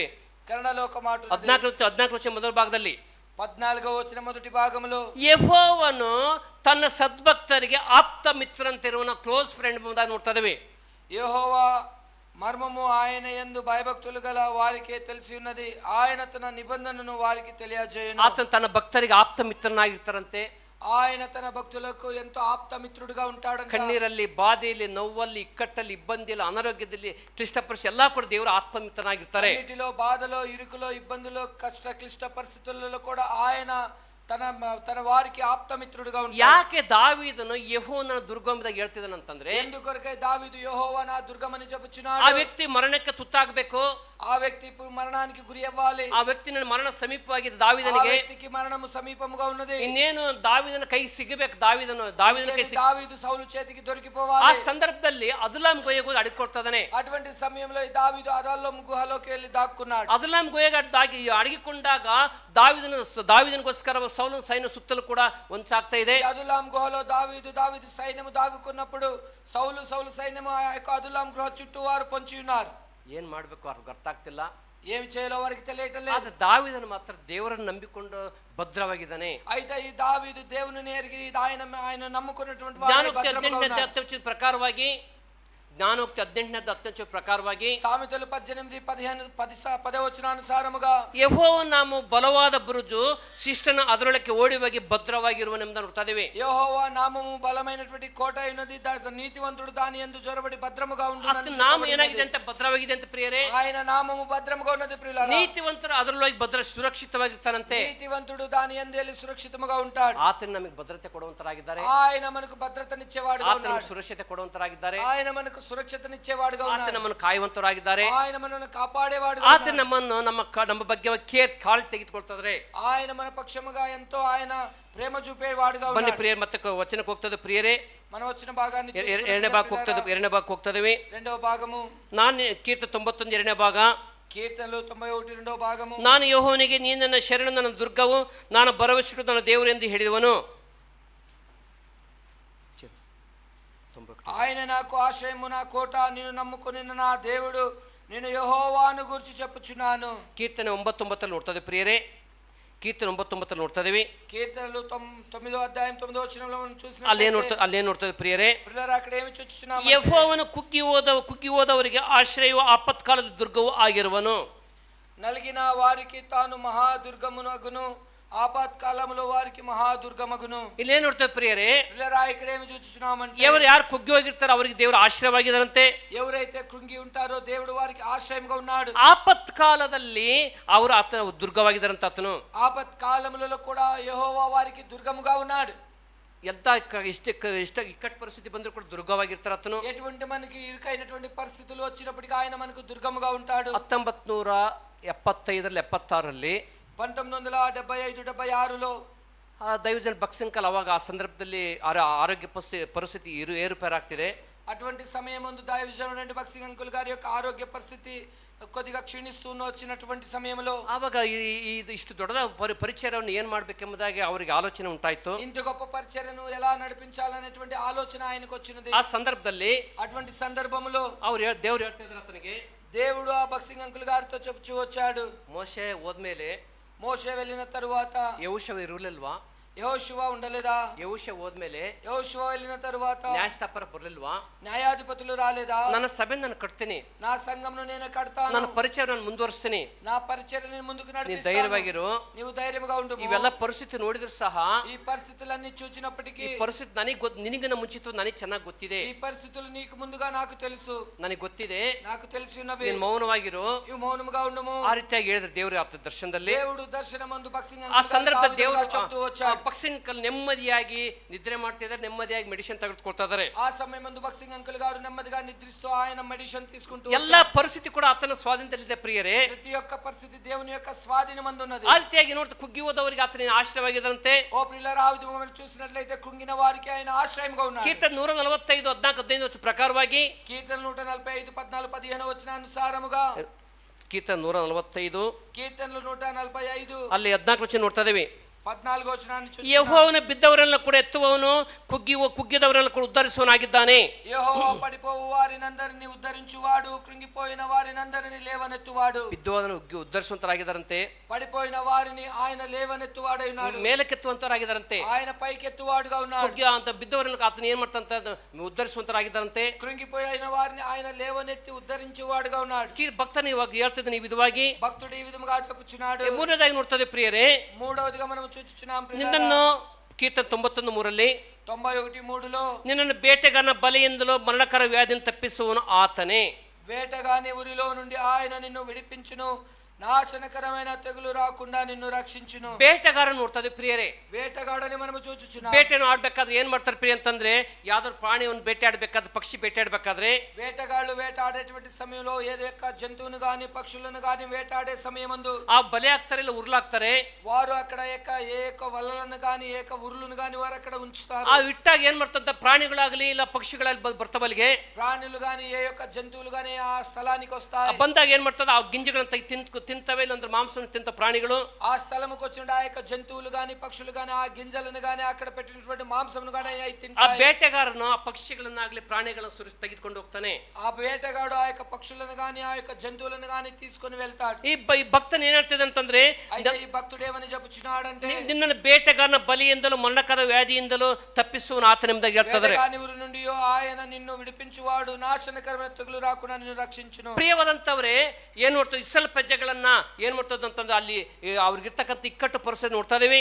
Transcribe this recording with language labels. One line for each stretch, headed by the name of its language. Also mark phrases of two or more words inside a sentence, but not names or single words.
Telugu: కన్నడలో ఒక మాట
Kannada: 14 ವಚನ ಮೊದಲ ಭಾಗದಲ್ಲಿ
Telugu: 14వ వచనం మొదటి భాగంలో
Kannada: ಯೆಹೋವನು ತನ್ನ ಸದ್ಭಕ್ತರಿಗೆ ಆಪ್ತ ಮಿತ್ರಂತಿರುವನ,
English: close friend
Kannada: ಎಂಬುದಾಗಿ ನೋಡ್ತಾ ಇದೀವಿ.
Telugu: యెహోవా మర్మము ఆయన యందు భయభక్తులు గల వారికే తెలిసి ఉన్నది, ఆయన తన నిబంధనను వారికి తెలియజేయును.
Kannada: ಆತನು ತನ್ನ ಭಕ್ತರಿಗೆ ಆಪ್ತ ಮಿತ್ರನಾಗಿರ್ತಾರಂತೆ.
Telugu: ఆయన తన భక్తులకు ఎంతో ఆప్తమిత్రుడుగా ఉంటాడంట.
Kannada: ಕಣ್ಣೀರಲ್ಲಿ, ಬಾಧೆಯಲ್ಲಿ, ನೋವಲ್ಲಿ, ಇಕ್ಕಟ್ಟಲ್ಲಿ, ಇಬ್ಬಂದಿಯಲ್ಲಿ, ಅನಾರೋಗ್ಯದಲ್ಲಿ, ಕ್ಲಿಷ್ಟ ಪರಿಸ್ಥಿತಿ ಎಲ್ಲ ಕೂಡ ದೇವರ ಆತ್ಮಮಿತ್ರನಾಗಿರ್ತಾರೆ.
Telugu: అన్నిటిలో బాధలో, ఇరుకులో, ఇబ్బందులో, క్లిష్ట పరిస్థితులలో కూడా ఆయన తన వారికి ఆప్తమిత్రుడుగా ఉంటాడు.
Kannada: ಯಾಕೆ ದಾವೀದನು ಯೆಹೋವನ ದುರ್ಗಮದಾಗ ಹೇಳ್ತಿದ್ದಾನಂತಂದ್ರೆ,
Telugu: ఎందుకొరకై దావీదు యెహోవా నా దుర్గమని చెప్పుచున్నాడు.
Kannada: ಆ ವ್ಯಕ್ತಿ ಮರಣಕ್ಕೆ ತುತ್ತಾಗಬೇಕು,
Telugu: ఆ వ్యక్తి మరణానికి గురి అవ్వాలి.
Kannada: ಆ ವ್ಯಕ್ತಿ ಮರಣ ಸಮೀಪವಾಗಿದೆ
Telugu: ఆ
Kannada: ದಾವೀದನಿಗೆ.
Telugu: వ్యక్తికి మరణము సమీపముగా ఉన్నది.
Kannada: ಇನ್ನೇನು ದಾವೀದನ ಕೈ ಸಿಗಬೇಕು, ದಾವೀದನ ಕೈ
Telugu: దావీదు సౌలు చేతికి
Kannada: ಆ
Telugu: దొరికిపోవాలి.
Kannada: ಸಂದರ್ಭದಲ್ಲಿ ಅದುಲಾಮ್ ಗೋಯೆಗೂ ಅಡಗಿಕೊಳ್ತಾನೆ.
Telugu: అటువంటి సమయంలో ఈ దావీదు అదల్లం గుహలోకి వెళ్ళి దాక్కున్నాడు.
Kannada: ಅದುಲಾಮ್ ಗೋಯೆಗೆ ಅಡಗಿಕೊಂಡಾಗ ದಾವೀದನಿಗೋಸ್ಕರ ಸೌಲನ ಸೈನ್ಯ ಸುತ್ತಲೂ ಕೂಡ ಒಂಚಾಗ್ತಾ ಇದೆ.
Telugu: అదులాం గుహలో దావీదు సైన్యము దాగుకున్నప్పుడు సౌలు సైన్యము ఆ యొక్క అదులాం గృహ చుట్టూ వారు పొంచి ఉన్నారు.
Kannada: ಏನ್ ಮಾಡ್ಬೇಕು ಅವ್ರಿಗೆ ಅರ್ಥ ಆಗ್ತಿಲ್ಲ,
Telugu: ఏమి చేయాలో వారికి తెలియటం లేదు.
Kannada: ಆದ್ರೆ ದಾವೀದನು ಮಾತ್ರ ದೇವರನ್ನು ನಂಬಿಕೊಂಡು ಭದ್ರವಾಗಿದ್ದಾನೆ.
Telugu: అయితే ఈ దావీదు దేవుని ఎరిగి ఆయన నమ్ముకున్నటువంటి వాడు
Kannada: ಜ್ಞಾನೋಕ್ತಿ
Telugu: భద్రంగా
Kannada: 18ನೇ
Telugu: ఉన్నాడు.
Kannada: 10 ಪ್ರಕಾರವಾಗಿ ಜ್ಞಾನೋಕ್ತಿ 18ನೇ 10 ಪ್ರಕಾರವಾಗಿ
Telugu: సామెతలు 18, 10 వచనానుసారముగా
Kannada: ಯೆಹೋವನ ನಾಮ ಬಲವಾದ ಬುರುಜು, ಶಿಷ್ಟನ ಅದರೊಳಕ್ಕೆ ಓಡಿ ಹೋಗಿ ಭದ್ರವಾಗಿರುವನೆಂದು ನೋಡ್ತಾ ಇದ್ದೇವೆ.
Telugu: యెహోవా నామము బలమైనటువంటి కోట అయినది, నీతివంతుడు దాని యందు జొరబడి భద్రముగా ఉండును.
Kannada: ನಾಮ ಏನಾಗಿದೆ ಅಂತ ಭದ್ರವಾಗಿದೆ ಅಂತ ಪ್ರಿಯರೇ.
Telugu: ఆయన నామము భద్రముగా ఉన్నది ప్రియులారా.
Kannada: ನೀತಿವಂತರು ಅದರೊಳಗೆ ಸುರಕ್ಷಿತವಾಗಿರ್ತಾರಂತೆ.
Telugu: నీతివంతుడు దాని యందు వెళ్ళి ಸುರಕ್ಷಿತముగా ఉంటాడు.
Kannada: ಆತನು ನಮಗೆ ಭದ್ರತೆ ಕೊಡುವಂತರಾಗಿದ್ದಾರೆ.
Telugu: ఆయన మనకు భద్రతనిచ్చేవాడుగా
Kannada: ಆತನು
Telugu: ఉన్నాడు.
Kannada: ಸುರಕ್ಷತೆ ಕೊಡುವಂತರಾಗಿದ್ದಾರೆ.
Telugu: ఆయన మనకు సురక్షతనిచ్చేవాడుగా
Kannada: ಆತ
Telugu: ఉన్నాడు.
Kannada: ನಮ್ಮನ್ನು ಕಾಯುವಂತರಾಗಿದ್ದಾರೆ.
Telugu: ఆయన మనల్ని కాపాడేవాడుగా
Kannada: ಆತ
Telugu: ఉన్నాడు.
Kannada: ನಮ್ಮನ್ನು ನಮ್ಮ ಬಗ್ಗೆ ಕಾಳು ತೆಗೆದುಕೊಳ್ತಾರೆ.
Telugu: ఆయన మన పక్షముగా ఎంతో ఆయన ప్రేమ చూపేవాడుగా
Kannada: ಬನ್ನಿ
Telugu: ఉన్నాడు.
Kannada: ಪ್ರಿಯರೇ, ಮತ್ತೆ ವಚನಕ್ಕೆ ಹೋಗ್ತದೆ ಪ್ರಿಯರೇ.
Telugu: మనం వచ్చిన భాగాన్ని
Kannada: ಎರಡನೇ ಭಾಗಕ್ಕೆ ಹೋಗ್ತದೆ.
Telugu: రెండవ భాగము
Kannada: ನಾನು ಕೀರ್ತನೆ 91 ಎರಡನೇ ಭಾಗ.
Telugu: కీర్తనలు 91 రెండవ ಭಾಗము.
Kannada: ನಾನು ಯೆಹೋವನಿಗೆ ನೀನು ನನ್ನ ಶರಣು, ನನ್ನ ದುರ್ಗವು, ನಾನು ಭರವಸೆಟ್ಟು ನನ್ನ ದೇವರು ಎಂದು ಹೇಳಿದವನು.
Telugu: ఆయన నాకు ఆశ్రయము, నా కోట, నేను నమ్ముకుని నా దేవుడు, నేను యెహోవాను గురించి చెప్పుచున్నాను.
Kannada: ಕೀರ್ತನೆ 9:9 ನೋಡ್ತದೆ ಪ್ರಿಯರೇ. ಕೀರ್ತನೆ 9:9 ನೋಡ್ತಾ ಇದೀವಿ.
Telugu: కీర్తనలు 9వ అధ్యాయం 9వ వచనంలో మనం చూసినా
Kannada: ಅಲ್ಲೇನ್ ನೋಡ್ತದೆ ಪ್ರಿಯರೇ.
Telugu: అక్కడ ఏమి చూస్తున్నాము?
Kannada: ಯೆಹೋವನು ಕುಗ್ಗಿ ಹೋದವರಿಗೆ ಆಶ್ರಯವೂ ಆಪತ್ಕಾಲದ ದುರ್ಗವೂ ಆಗಿರುವನು.
Telugu: నలిగిన వారికి తాను మహాదుర్గమునగును, ఆపత్కాలములో వారికి మహాదుర్గమగును.
Kannada: ಇಲ್ಲೇನ್ ನೋಡ್ತೇವೆ ಪ್ರಿಯರೇ.
Telugu: ఇక్కడ ఏమి చూస్తున్నామంటే
Kannada: ಯಾರು ಕುಗ್ಗಿ ಹೋಗಿರ್ತಾರೋ ಅವರಿಗೆ ದೇವರು ಆಶ್ರಯವಾಗಿದ್ದಾರಂತೆ.
Telugu: ఎవరైతే కృంగి ఉంటారో దేవుడు వారికి ఆశ్రయంగా ఉన్నాడు.
Kannada: ಆಪತ್ಕಾಲದಲ್ಲಿ ಅವರು ಆತನ ದುರ್ಗವಾಗಿದ್ದಾರಂತ. ಆತನು
Telugu: ఆపత్కాలములలో కూడా యెహోవా వారికి దుర్గముగా ఉన్నాడు.
Kannada: ఎంత ಇಷ್ಟ ಇಕ್ಕಟ್ಟು ಪರಿಸ್ಥಿತಿ ಬಂದರೂ ಕೂಡ ದುರ್ಗವಾಗಿರ್ತಾರ ಆತನು.
Telugu: ఎటువంటి మనకి ఇరుకైనటువంటి పరిస్థితులు వచ్చినప్పటికీ ఆయన మనకు దుర్గముగా ఉంటాడు. 1975 76 1975-76లో
Kannada: ದೈವಜನ ಭಕ್ಸಂಕಲ್ ಅವಾಗ ಆ ಸಂದರ್ಭದಲ್ಲಿ ಆರೋಗ್ಯ ಪರಿಸ್ಥಿತಿ ಏರುಪೇರಾಗ್ತಿದೆ.
Telugu: అటువంటి సమయమందు దైవజనుడైన భక్సింగ్ అంకుల్ గారి యొక్క ఆరోగ్య పరిస్థితి కొద్దిగా ಕ್ಷೀಣಿస్తూ వచ్చినటువంటి ಸಮಯಂలో
Kannada: ಆವಾಗ ಇಷ್ಟು ದೊಡ್ಡ ಪರಿಚಯವನ್ನು ಏನು ಮಾಡಬೇಕೆಂಬುದಾಗಿ ಅವರಿಗೆ ಆಲೋಚನೆ ಉಂಟಾಯಿತು.
Telugu: ఇంత గొప్ప పరిచర్యను ఎలా నడిపించాలనేటువంటి ఆలోచన ఆయనకు వచ్చినది.
Kannada: ಆ ಸಂದರ್ಭದಲ್ಲಿ
Telugu: అటువంటి సందర్భంలో
Kannada: ದೇವ್ರು ಹೇಳ್ತಾ ಇದ್ರು ಅತನಿಗೆ,
Telugu: దేవుడు ఆ భక్సింగ్ అంకుల్ గారితో చెప్పుచూ వచ్చాడు,
Kannada: ಮೋಶೆ ಹೋದ್ಮೇಲೆ
Telugu: మోషే వెళ్ళిన తరువాత
Kannada: ಯೆಹೋಶುವ ಇರಲಿಲ್ವಾ?
Telugu: యెహోషువ ఉండలేదా?
Kannada: ಯೆಹೋಶುವ ಹೋದ್ಮೇಲೆ
Telugu: యెహోషువ వెళ్ళిన తరువాత
Kannada: ನ್ಯಾಯಸ್ಥಾಪಕರು ಬರಲಿಲ್ವಾ?
Telugu: న్యాయాధిపతులు రాలేదా?
Kannada: ನನ್ನ ಸಭೆ ನಾನು ಕಟ್ತೀನಿ,
Telugu: నా సంఘంను నేను కడతాను,
Kannada: ನನ್ನ ಪರಿಚಯ ನಾನು ಮುಂದುವರಿಸ್ತೀನಿ,
Telugu: నా పరిచర్య నేను ముందుకు
Kannada: ನೀನು
Telugu: నడిపిస్తాను,
Kannada: ಧೈರ್ಯವಾಗಿರು.
Telugu: నీవు ధైర్యముగా ఉండు.
Kannada: ಇವೆಲ್ಲ ಪರಿಸ್ಥಿತಿ ನೋಡಿದ್ರು ಸಹ
Telugu: ఈ పరిస్థితులన్నీ చూచినప్పటికీ
Kannada: ಈ ಪರಿಸ್ಥಿತಿ ನಿನಗಿನ ಮುಂಚಿತ ನನಗೆ ಚೆನ್ನಾಗಿ ಗೊತ್ತಿದೆ,
Telugu: ఈ పరిస్థితులు నీకు ముందుగా నాకు తెలుసు,
Kannada: ನನಗೆ ಗೊತ್ತಿದೆ,
Telugu: నాకు తెలిసి ఉన్నవి,
Kannada: ನೀನು ಮೌನವಾಗಿರು.
Telugu: ఇవి మౌనముగా ఉండము.
Kannada: ಆ ರೀತಿಯಾಗಿ ಹೇಳಿದ್ರು ದೇವ್ರ ಆತ ದರ್ಶನದಲ್ಲಿ.
Telugu: దేవుడు దర్శనమందు భక్సింగ్
Kannada: ಆ
Telugu: అంకుల్
Kannada: ಸಂದರ್ಭದಲ್ಲಿ ದೇವರು
Telugu: చెప్తూ వచ్చాడు.
Kannada: ಪಕ್ಷಿಂಕಲ್ ನೆಮ್ಮದಿಯಾಗಿ ನಿದ್ರೆ ಮಾಡ್ತಿದ್ದಾರೆ, ನೆಮ್ಮದಿಯಾಗಿ ಮೆಡಿಸಿನ್ ತೆಗೆದುಕೊಳ್ತಾ ಇದ್ದಾರೆ.
Telugu: ఆ సమయమందు భక్సింగ్ అంకుల్ గారు నెమ్మదిగా నిద్రిస్తూ ఆయన మెడిసిన్ తీసుకుంటూ
Kannada: ಎಲ್ಲಾ ಪರಿಸ್ಥಿತಿ ಕೂಡ ಆತನ ಸ್ವಾಧೀನದಲ್ಲಿದೆ ಪ್ರಿಯರೇ.
Telugu: ప్రతి ఒక్క పరిస్థితి దేవుని యొక్క స్వాధీనమందు ఉన్నది.
Kannada: ಆ ರೀತಿಯಾಗಿ ನೋಡ್ತಾ ಕುಗ್ಗಿ ಹೋದವರಿಗೆ ಆತನ ಆಶ್ರಯವಾಗಿದ್ದಂತೆ.
Telugu: ఓ ప్రియులారా, ఆ విధంగా మనం చూసినట్లయితే కృంగిన వారికి ఆయన ఆశ్రయంగా ఉన్నాడు.
Kannada: ಕೀರ್ತನೆ 145 14 15 ಪ್ರಕಾರವಾಗಿ
Telugu: కీర్తన 145 14 15 వచ్చిన అనుసారముగా
Kannada: ಕೀರ್ತನೆ 145
Telugu: కీర్తనలు 145
Kannada: ಅಲ್ಲಿ 14 ವಚನ ನೋಡ್ತಾ ಇದ್ದೇವೆ.
Telugu: 14 వచనాన్ని చూస్తున్నాం.
Kannada: ಯೆಹೋವನ ಬಿದ್ದವರೆಲ್ಲ ಕೂಡ ಎತ್ತುವವನು, ಕುಗ್ಗಿದವರೆಲ್ಲ ಕೂಡ ಉದ್ಧರಿಸುವನಾಗಿದ್ದಾನೆ.
Telugu: యెహోవా పడిపోవు వారినందరిని ఉద్ధరించువాడు, కృంగిపోయిన వారినందరిని లేవనెత్తువాడు.
Kannada: ಬಿದ್ದವರನ್ನು ಉದ್ಧರಿಸುವಂತರಾಗಿದ್ದಾರಂತೆ,
Telugu: పడిపోయిన వారిని ఆయన లేవనెత్తువాడై ఉన్నాడు,
Kannada: ಮೇಲಕ್ಕೆತ್ತುವಂತರಾಗಿದ್ದಾರಂತೆ.
Telugu: ఆయన పైకెత్తువాడుగా ఉన్నాడు.
Kannada: ಕುಗ್ಗಿ ಅಂತ ಬಿದ್ದವರೆಲ್ಲ ಆತನ ಏನ್ ಮಾಡ್ತಂತ ಉದ್ಧರಿಸುವಂತರಾಗಿದ್ದಾರಂತೆ.
Telugu: కృంగిపోయిన వారిని ఆయన లేవనెత్తి ఉద్ధరించేవాడుగా ఉన్నాడు.
Kannada: ಭಕ್ತನು ಇವಾಗ ಹೇಳ್ತಿದ್ದಾನೆ ಈ ವಿಧವಾಗಿ.
Telugu: భక్తుడు ఈ విధముగా చెప్పుచున్నాడు.
Kannada: ಮೂರನೇದಾಗಿ ನೋಡ್ತದೆ ಪ್ರಿಯರೇ,
Telugu: మూడవదిగా మనం చూచుచున్నాం
Kannada: ನಿನ್ನನ್ನು ಕೀರ್ತನೆ 91:3 91:3 ನಿನ್ನನ್ನು ಬೇಟೆಗಾರನ ಬಲೆಯಿಂದಲೂ ಮರಣಕರ ವ್ಯಾಧಿಯನ್ನು ತಪ್ಪಿಸುವನು ಆತನೇ.
Telugu: వేటగాని ఉరిలో నుండి ఆయన నిన్ను విడిపించును, నాశనకరమైన తెగులు రాకుండా నిన్ను రక్షించును.
Kannada: ಬೇಟೆಗಾರ ನೋಡ್ತದೆ ಪ್ರಿಯರೇ.
Telugu: వేటగాడని మనము చూచుచున్నాం.
Kannada: ಬೇಟೆಯನ್ನು ಆಡ್ಬೇಕಾದ್ರೆ ಏನ್ ಮಾಡ್ತಾರೆ ಪ್ರಿಯ ಅಂತಂದ್ರೆ, ಯಾವ್ದಾದ್ರು ಪ್ರಾಣಿಯನ್ನು ಬೇಟೆ ಆಡ್ಬೇಕಾದ್ರೆ, ಪಕ್ಷಿ ಬೇಟೆ ಆಡ್ಬೇಕಾದ್ರೆ,
Telugu: వేటగాళ్ళు వేటాడేటువంటి సమయంలో ఏదో యొక్క జంతువును గాని పక్షులను గాని వేటాడే సమయమందు
Kannada: ಆ ಬಲೆ ಹಾಕ್ತಾರೆ, ಇಲ್ಲ ಉರ್ಲಾಕ್ತಾರೆ.
Telugu: వారు అక్కడ ఏ యొక్క వలలను గాని ఏ యొక్క ఉరులను గాని వారు అక్కడ ఉంచుతారు.
Kannada: ಆ ಇಟ್ಟಾಗ ಏನ್ ಮಾಡ್ತಂತ, ಪ್ರಾಣಿಗಳಾಗ್ಲಿ ಇಲ್ಲ ಪಕ್ಷಿಗಳಾಗ್ಲಿ ಬರ್ತವಲ್ಲಿಗೆ,
Telugu: ప్రాణులు గాని ఏ యొక్క జంతువులు గాని ఆ స్థలానికి వస్తాయి.
Kannada: ಬಂದಾಗ ಏನ್ ಮಾಡ್ತದ, ಆ ಗಿಂಜಗಳನ್ನ ತಿಂತವೆ, ಇಲ್ಲಾಂದ್ರೆ ಮಾಂಸವನ್ನು ತಿಂತ ಪ್ರಾಣಿಗಳು
Telugu: ఆ స్థలముకు వచ్చిన ఆ యొక్క జంతువులు గాని పక్షులు గాని ఆ గింజలను గాని అక్కడ పెట్టినటువంటి మాంసమును గాని
Kannada: ಆ
Telugu: తింటాయి.
Kannada: ಬೇಟೆಗಾರನು ಆ ಪಕ್ಷಿಗಳನ್ನಾಗ್ಲಿ ಪ್ರಾಣಿಗಳನ್ನು ಸುರಿಸಿ ತೆಗೆದುಕೊಂಡು ಹೋಗ್ತಾನೆ.
Telugu: ఆ వేటగాడు ఆ యొక్క పక్షులను గాని ఆ యొక్క జంతువులను గాని తీసుకొని వెళ్తాడు.
Kannada: ಈ ಭಕ್ತನ ಏನ್ ಹೇಳ್ತಿದೆ ಅಂತಂದ್ರೆ,
Telugu: అయితే ఈ ಭಕ್తుడు ఏమని చెప్పుచున్నాడంటే,
Kannada: ನಿನ್ನನ್ನು ಬೇಟೆಗಾರನ ಬಲಿಯಿಂದಲೂ ಮರಣಕರ ವ್ಯಾಧಿಯಿಂದಲೂ ತಪ್ಪಿಸುವನು ಆತನೆಂಬುದಾಗಿ ಹೇಳ್ತಾರೆ.
Telugu: వేటగాని ఊరి నుండి ఆయన నిన్ను విడిపించువాడు, నాశనకరమైన తెగులు రాకుండా నిన్ను రక్షించును.
Kannada: ಪ್ರಿಯವಾದಂತವ್ರೆ, ಏನ್ ನೋಡ್ತದೆ, ಇಸ್ರಾಯೇಲ್ ಪ್ರಜೆಗಳನ್ನ ಏನ್ ಮಾಡ್ತದ ಅಂತಂದ್ರೆ, ಅಲ್ಲಿ ಅವ್ರಿಗಿರ್ತಕ್ಕಂಥ ಇಕ್ಕಟ್ಟು ಪರಿಸ್ಥಿತಿ ನೋಡ್ತಾ ಇದೀವಿ.